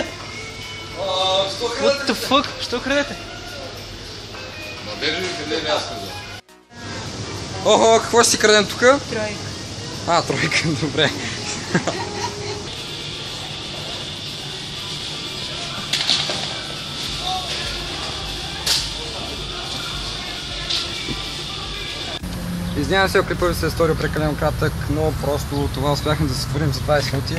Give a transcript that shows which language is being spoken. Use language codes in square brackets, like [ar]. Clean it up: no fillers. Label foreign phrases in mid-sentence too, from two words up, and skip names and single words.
[bg] Що [en] What the fuck? [bg] Що крадете? Охо, какво ще си крадем тук? Тройка. А, тройка, добре. Извинявам се, ако клипът ви се е сторил прекалено кратък, но просто това успяхме да се створим за 20 минути.